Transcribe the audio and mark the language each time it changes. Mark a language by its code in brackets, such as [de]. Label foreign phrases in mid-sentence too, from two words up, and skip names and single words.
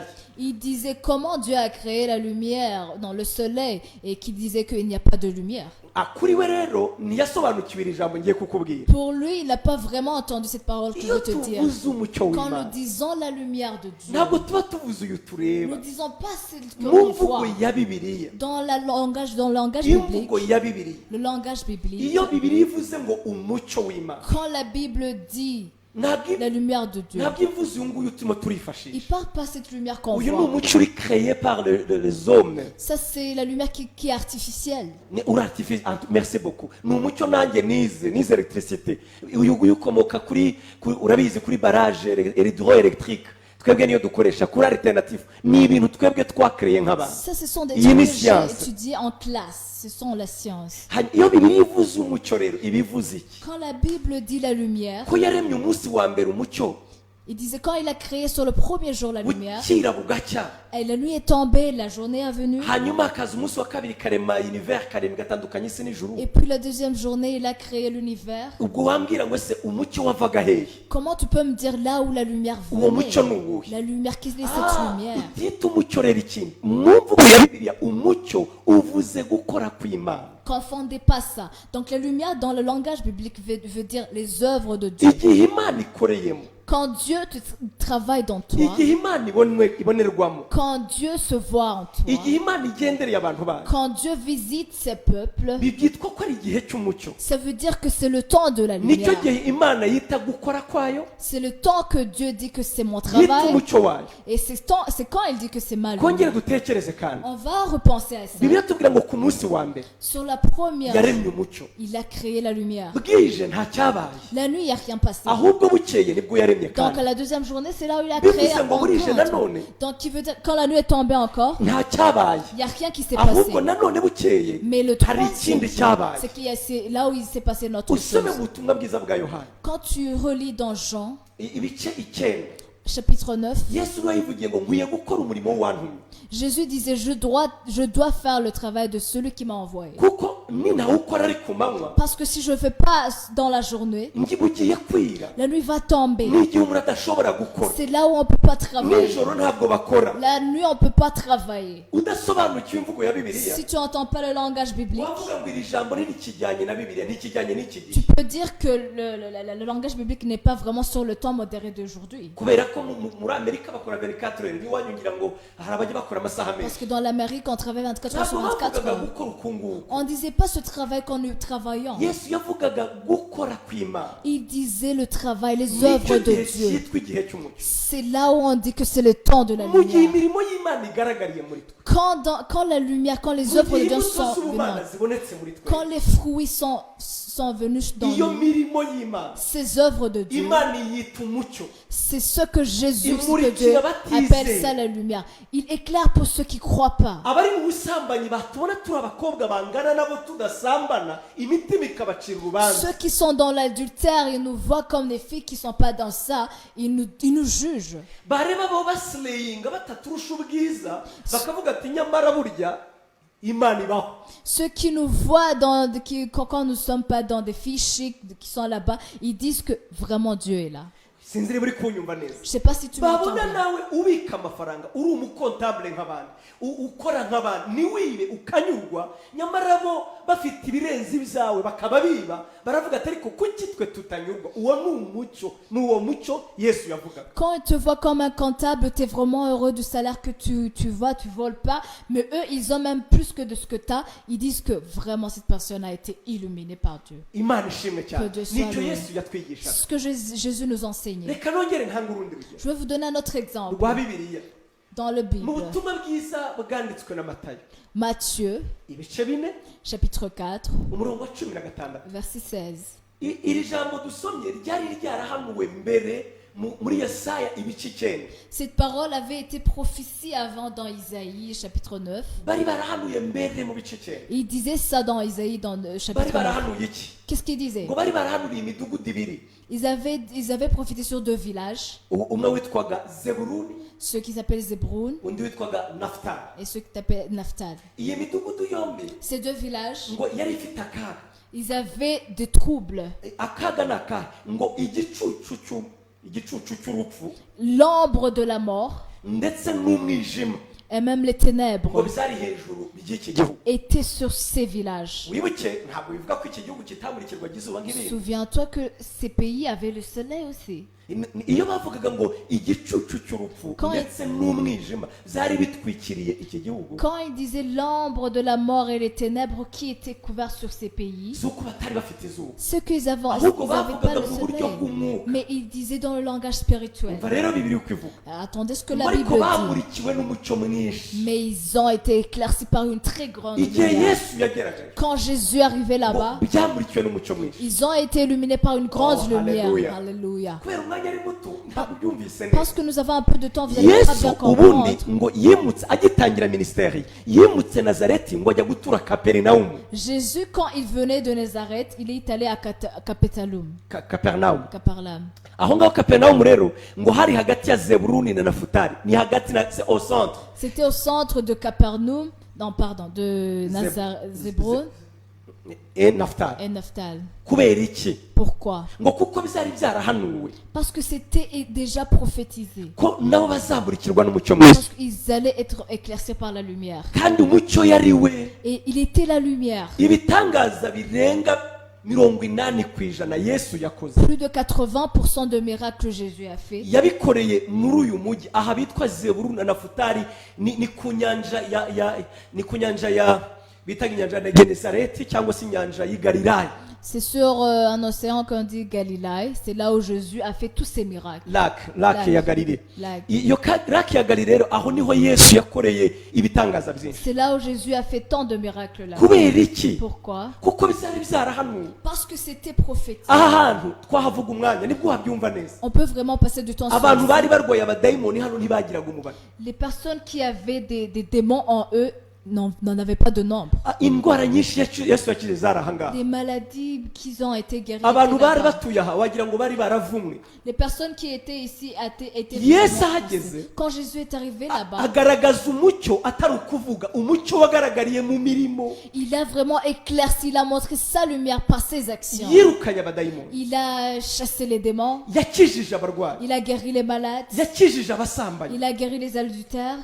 [fr] Il disait comment Dieu a créé la lumière dans le soleil et qui disait qu'il n'y a pas de lumière. [rw] kuri we rero ntiyasobanukiwe iri jambo ngiye kukubwira. [fr] Pour lui, il n'a pas vraiment entendu cette parole que je [rw] iyo [fr] veux te dire. [rw] tuvuze umucyo [fr] Quand [rw] w'Imana, [fr] nous disons la lumière de Dieu, [rw] ntabwo tuba tuvuze uyu [fr] nous [rw] tureba. [fr] ne disons pas celle que [rw] mu [fr] l'on [rw] mvugo [fr] voit. [rw] ya Bibiliya, [fr] Dans le langage biblique, [rw] imvugo ya Bibiliya, [fr] le langage biblique, [rw] iyo Bibiliya ivuze ngo umucyo w'Imana, [fr] quand la Bible dit [rw] ntabwo [fr] la lumière de Dieu, [rw] ntabwo ivuze uyu nguyu turimo [fr] il [rw] turifashisha. [fr] ne parle pas cette lumière qu'on [rw] uyu ni [fr] voit. [rw] umucyo uri [fr] créé par les hommes. Ça, c'est la lumière qui est artificielle. Merci beaucoup. [rw] ni umucyo nanjye nize electricité. uyu nguyu ukomoka urabizi kuri [fr] barrage hydroélectrique, [rw] twebwe niyo dukoresha kuri alternative. ni ibintu twebwe twakreye nk'abantu. [fr] Ça, ce sont des [rw] Iyi [fr] trucs [rw] ni [fr] que j'ai [rw] science. [fr] étudiés en classe. Ce sont la science. [rw] iyo Bibiliya ivuze umucyo rero ibivuze iki? [fr] Quand la Bible dit la lumière, [rw] ko yaremye umunsi wa mbere umucyo [fr] il disait quand il a créé sur le premier jour la lumière, [rw] bukira bugacya, [fr] et la nuit est tombée, la journée est venue, [rw] hanyuma hakaza umunsi wa kabiri karema univers karindwi gatandukanye isi n'ijuru. [fr] et puis la deuxième journée, il a créé l'univers. [rw] ubwo wambwira ngo ese umucyo wavaga hehe? [fr] Comment tu peux me dire là où la lumière [rw] uwo mucyo ni [fr] venait? [rw] uwuhe? [fr] La lumière, quelle est cette lumière? [rw] utita umucyo rero ikindi mu mvugo ya Bibiliya, umucyo uvuze gukora kw'Imana. [fr] Confondez pas ça. Donc la lumière dans le langage biblique veut dire les œuvres de Dieu. [rw] igihe Imana ikoreyemo, [fr] Quand Dieu travaille dans toi, [rw] igihe imana ibonerwamo, [fr] quand Dieu se voit en toi, [rw] igihe imana igendereye abantu bayo, [fr] quand Dieu visite ses peuples, [rw] byitwa ko ari igihe cy'umucyo. [fr] ça veut dire que c'est le temps de la [rw] nicyo [fr] lumière. [rw] gihe imana yita gukora kwayo, [fr] C'est le temps que Dieu dit que c'est mon [rw] yita [fr] travail. [rw] umucyo wayo. [fr] Et c'est quand il dit que c'est ma [rw] kongere [fr] lumière. [rw] dutekereze kandi, [fr] On va repenser à ça. [rw] bibiliya tubwira ngo ku munsi wa mbere [fr] Sur la première, [rw] yaremye umucyo, [fr] il a créé la lumière. [rw] bwije nta cyabaye, [fr] La nuit, il n'y a rien passé. [rw] ahubwo bukeye nibwo yaremye [fr] Donc [rw] kandi, [fr] à la deuxième journée, c'est là où il a créé [rw] bivuze ngo [fr] encore [rw] burije [fr] un truc. [rw] nanone [fr] Donc qui veut dire quand la nuit est tombée encore, [rw] nta cyabaye, [fr] il n'y a rien qui s'est passé. [rw] ahubwo nanone bukeye [fr] Mais le [rw] hari [fr] troisième [rw] ikindi [fr] jour, [rw] cyabaye. [fr] c'est là où il s'est passé notre [rw] usome [fr] chose. [rw] mu butumwa bwiza bwa yohana [fr] Quand tu relis dans Jean, [rw] ibice 9, [fr] chapitre 9, [rw] yesu niwe yivugiye ngo nkwiye gukora umurimo w'uwantumye, [fr] Jésus disait, je dois faire le travail de celui qui m'a envoyé. [rw] kuko ninawukora ari ku manywa [fr] Parce que si je ne fais pas dans la journée, [rw] bugiye kwira, [fr] la nuit va tomber. [rw] n'igihe umuntu adashobora gukora, [fr] C'est là où on ne peut pas travailler. [rw] nijoro ntabwo bakora. [fr] La nuit, on ne peut pas travailler. [rw] udasobanukiwe imvugo ya bibiliya [fr] Si tu n'entends pas le langage biblique, [rw] wavuga ngo iri jambo ntirikijyanye na bibiliya, ntikijyanye n'iki [fr] tu [rw] gihe, [fr] peux dire que le langage biblique n'est pas vraiment sur le temps modéré d'aujourd'hui. [rw] kubera ko muri amerika bakora 24 heures, n'iwanyu ngira ngo hari abajya bakora amasaha [fr] Parce [rw] menshi. [fr] que dans l'Amérique, on travaille 24 heures sur [rw] ntabwo [fr] 24 [rw] bavugaga [fr] heures. [rw] gukora uku nguku, [fr] On ne disait pas ce travail qu'on nous travaillons. [rw] yesu yavugaga gukora kw'imana. [fr] Il disait le travail, les [rw] nicyo [fr] œuvres de [rw] gihe [fr] Dieu. [rw] cyitwa igihe cy'umucyo. [fr] C'est là où on dit que c'est le temps de la [rw] mu gihe [fr] lumière. [rw] imirimo y'imana igaragariye muri twe, [fr] Quand la lumière, quand les [rw] mu [fr] œuvres de [rw] gihe [fr] Dieu [rw] imbuto [fr] sont [rw] z'ubumana [fr] venues, [rw] zibonetse muri twe, [fr] quand les fruits sont venus dans [rw] iyo [fr] nous, [rw] mirimo y'imana [fr] ces œuvres de Dieu, [rw] imana yita umucyo. [fr] c'est ce que Jésus, Il ce que Dieu [rw] murikira abatizeye. [fr] appelle ça la lumière. Il éclaire pour ceux qui ne croient pas. [rw] abari mu busambanyi batubona turi abakobwa bangana nabo tudasambana, imitima ikabacira urubanza. [fr] Ceux qui sont dans l'adultère, ils nous voient comme des filles qui ne sont pas dans ça. Ils nous jugent. [rw] bareba bo basileyinga bataturusha ubwiza, bakavuga ati nyamara burya imana ibaho. [fr] Ceux qui nous voient quand nous ne sommes pas dans des filles chics qui sont là-bas, ils disent que vraiment Dieu est là. [rw] sinzi niba uri kunyumva neza. [fr] Je ne sais pas si tu m'entends [rw] babona [fr] bien. [rw] nawe ubika amafaranga, uri umukontabule nk'abandi, ukora nk'abandi, ntiwibe ukanyurwa, nyamara bo bafite ibirenze ibyawe bakaba biba, baravuga ati ariko kuki twe tutanyurwa? Uwo ni umucyo, ni uwo mucyo Yesu yavugaga. [fr] Quand ils te voient comme un comptable, tu es vraiment heureux du salaire que tu voles pas. Mais eux, ils ont même plus que de ce que tu as. Ils disent que vraiment cette personne a été illuminée par Dieu. [rw] Imana ishimwe cyane. [fr] Que Dieu soit [rw] Nicyo [fr] loué. [rw] Yesu yatwigishaga. [fr] Ce que Jésus nous enseignait. [rw] Reka nongere ntange urundi rugero [fr] Je vais vous donner un autre exemple [rw] rwa bibiliya [fr] dans le [rw] mu [fr] Bible. [rw] butumwa bwiza bwanditswe na Matayo, [fr] Matthieu, [rw] ibice 4 [fr] chapitre 4, [rw] umurongo wa 16. [fr] verset 16. [rw] Iri jambo dusomye ryari ryarahanuwe mbere muri Yesaya ibice 9. [fr] Cette parole avait été prophétie avant dans Isaïe, chapitre 9. [rw] bari barahanuye mbere mu bice 9. [fr] Il disait ça dans Isaïe, dans le [rw] bari [fr] chapitre 9. [rw] barahanuye iki? [fr] Qu'est-ce qu'il disait? [rw] ngo bari barahanuye imidugudu ibiri, [fr] Ils avaient prophété sur 2 villages, [rw] umwe witwaga Zebuluni, [fr] ceux qui s'appellent Zébroun [rw] undi witwaga Nafutali. [fr] et ceux qui s'appellent Naphtali. [rw] iyi midugudu yombi [fr] Ces 2 villages, [rw] ngo yari ifite akaga. [fr] ils avaient des troubles. [rw] Akaga ni akahe? ngo igicucu cy'urupfu [fr] L'ombre de la mort [rw] ndetse n'umwijima [fr] et même les [rw] ngo [fr] ténèbres [rw] byari hejuru y'iki gihugu. [fr] étaient sur ces villages. [rw] wibuke ntabwo bivuga ko iki gihugu kitamurikirwa izuba nk'ibindi. [fr] Souviens-toi que ces pays avaient le soleil aussi. [rw] iyo bavugaga ngo igicucu cy'urupfu [fr] Quand [rw] ndetse n'umwijima byari bitwikiriye iki gihugu, [fr] Quand il disait l'ombre de la mort et les ténèbres qui étaient couverts sur ces pays, [rw] si uko batari bafite izuba, [fr] ceux qu'ils avaient, [rw] ahubwo [fr] ils n'avaient pas [rw] bavugaga [fr] le [rw] mu buryo [fr] soleil. [rw] bw'umwuka. [fr] Mais il disait dans le langage spirituel. [rw] umva rero bibiri uko ivuga, [fr] Attendez ce que la Bible [rw] ariko [fr] dit. [rw] bamurikiwe n'umucyo mwinshi. [fr] Mais ils ont été éclaircis par une très grande [rw] igihe [fr] lumière. [rw] yesu yageragaje [fr] Quand Jésus arrivait là-bas, [rw] byamurikiwe n'umucyo mwinshi. [fr] ils ont été illuminés par une grande Oh, lumière. alléluia. Alléluia. [rw] kubera umwanya ari muto ntabwo byumvise [fr] Parce [rw] neza. [fr] que nous avons un peu de temps, vous allez pas [rw] yesu [fr] bien [rw] ubundi [fr] comprendre. [rw] ngo yimutse agitangira minisiteri, yimutse nazareti ngo ajya gutura kaperinawumu. [fr] Jésus, quand il venait de Nazareth, il est allé à Capernaum. [rw] Kaperinawumu, [fr] Capernaum. [rw] aho ngaho kaperinawumu rero ngo hari hagati ya Zebuluni na Nafutali, ni hagati na [fr] au centre. C'était au centre de Capernaum, non pardon, de Zébroun [rw] Nafutali. [fr] et Naphtali. [rw] kubera iki? [fr] Pourquoi? [rw] ngo kuko bizari byarahanuwe [fr] Parce que c'était déjà prophétisé. [rw] ko nabo bazamurikirwa n'umucyo mwinshi, [fr] Parce qu'ils allaient être éclaircis par la lumière. [rw] kandi umucyo yari we. [fr] Et il était la lumière. [rw] ibitangaza birenga 80% Yesu yakoze [fr] Plus de 80% de miracles que Jésus a fait. [rw] yabikoreye muri uyu mujyi aha bitwa Zebuluni na Nafutali ni ku nyanja ya bitaga inyanja ya Genesareti cyangwa se inyanja y'i Galilaya. [fr] C'est sur un océan qu'on dit Galilée. C'est là où Jésus a fait tous ses miracles. [rw] Lac ya Galilée. [fr] Lac. [rw] Iyo lac ya Galilée rero aho niho Yesu yakoreye ibitangaza byinshi. [fr] C'est là où Jésus a fait tant de miracles là. [rw] Kubera iki? [fr] Pourquoi? [rw] Kuko bizari byarahanuwe. [fr] Parce que c'était prophétique. [rw] Aha hantu twahavuga umwanya nibwo wabyumva neza. [fr] On peut vraiment passer du temps sur [rw] Abantu [fr] ça. [rw] bari barwaye abadayimoni hano ntibagiraga umubare. [fr] Les personnes qui avaient des démons en eux n'en avaient pas de nombre. [rw] Indwara nyinshi Yesu yakize zarahangaha. [fr] Des maladies qui ont été guéries. [rw] Abantu bari batuye aha wagira ngo bari baravumwe. [fr] Les personnes qui étaient ici étaient [rw] Yesu ahageze [fr] quand Jésus est arrivé là-bas, [rw] agaragaza umucyo atari ukuvuga umucyo wagaragariye mu mirimo. [fr] il a vraiment éclairci, il a montré sa lumière par ses actions. [rw] Yirukanye abadayimoni. [fr] Il a chassé les démons, [rw] Yakijije abarwayi. [fr] il a guéri les malades, [rw] Yakijije abasambanyi. [fr] il a guéri les adultères,